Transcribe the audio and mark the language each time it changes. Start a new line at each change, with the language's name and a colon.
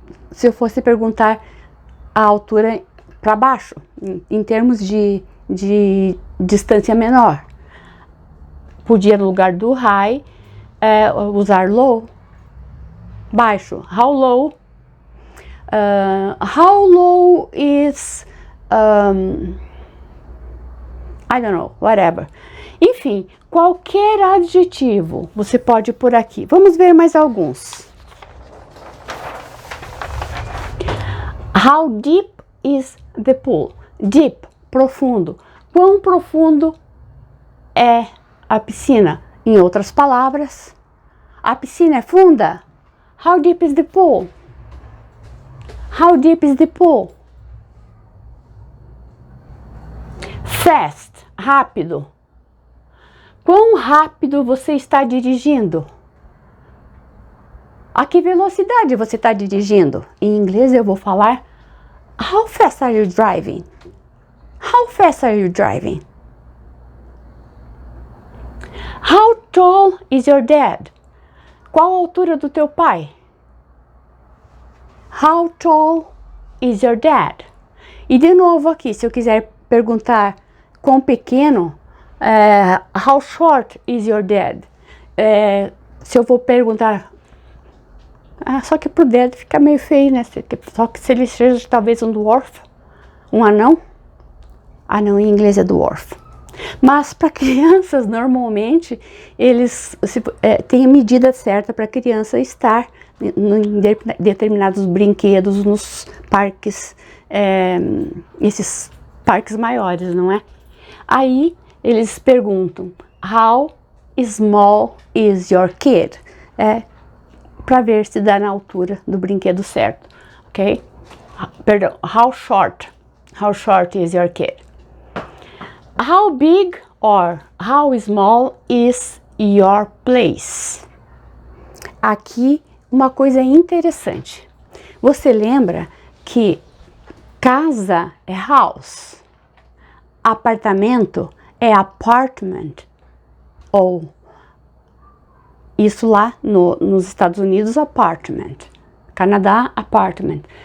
Portuguese: Se eu fosse perguntar a altura para baixo, em termos de distância menor. Podia, no lugar do high, usar low, baixo.
English: How low? How low is, I don't know, whatever.
Portuguese: Enfim, qualquer adjetivo você pode pôr aqui. Vamos ver mais alguns.
English: How deep is the pool? Deep,
Portuguese: profundo. Quão profundo é a piscina? Em outras palavras, a piscina é funda?
English: How deep is the pool? How deep is the pool?
Portuguese: Fast, rápido. Quão rápido você está dirigindo? A que velocidade você está dirigindo? Em inglês eu vou falar
English: How fast are you driving? How fast are you driving? How tall is your dad?
Portuguese: Qual a altura do teu pai?
English: How tall is your dad?
Portuguese: E de novo aqui, se eu quiser perguntar quão pequeno,
English: how short is your dad?
Portuguese: Se eu vou perguntar, só que pro dad fica meio feio, né? Só que se ele seja talvez um dwarf, um anão. Não, em inglês é dwarf. Mas para crianças, normalmente, eles têm a medida certa para a criança estar em determinados brinquedos, nos parques, esses parques maiores, não é? Aí eles perguntam,
English: how small is your kid?
Portuguese: Para ver se dá na altura do brinquedo certo, ok? Perdão,
English: how short is your kid? How big or how small is your place?
Portuguese: Aqui uma coisa interessante. Você lembra que casa é house, apartamento é apartment, ou isso lá nos Estados Unidos, apartment, Canadá, apartment.